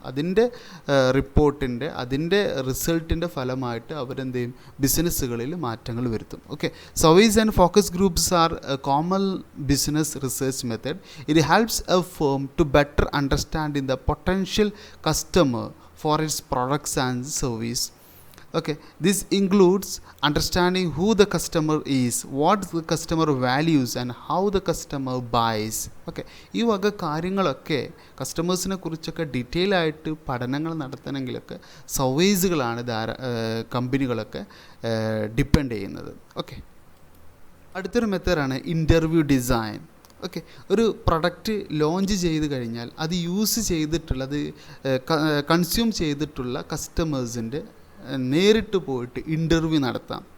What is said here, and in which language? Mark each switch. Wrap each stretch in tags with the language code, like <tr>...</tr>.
<ml>അതിൻ്റെ റിപ്പോർട്ടിൻ്റെ അതിൻ്റെ റിസൾട്ടിൻ്റെ ഫലമായിട്ട് അവരെന്ത് ചെയ്യും, ബിസിനസ്സുകളിൽ മാറ്റങ്ങൾ വരുത്തും.</ml> <en>Okay, surveys and focus groups are a common business research method. It helps a firm to better understanding the potential customer for its products and service. Okay, this includes understanding who the customer is, what the customer values and how the customer buys.</en> <ml>Okay, ഈ വക കാര്യങ്ങളൊക്കെ കസ്റ്റമേഴ്സിനെ കുറിച്ചൊക്കെ detail ആയിട്ട് പഠനങ്ങൾ നടത്തണമെങ്കിലൊക്കെ സർവേസുകളാണ് കമ്പനികളൊക്കെ depend ചെയ്യുന്നത്. Okay, അടുത്തൊരു മെത്തേഡാണ് ഇൻ്റർവ്യൂ ഡിസൈൻ. ഓക്കെ, ഒരു പ്രൊഡക്റ്റ് ലോഞ്ച് ചെയ്ത് കഴിഞ്ഞാൽ അത് യൂസ് ചെയ്തിട്ടുള്ള, അത് കൺസ്യൂം ചെയ്തിട്ടുള്ള കസ്റ്റമേഴ്സിൻ്റെ നേരിട്ട് പോയിട്ട് ഇൻ്റർവ്യൂ നടത്താം.</ml>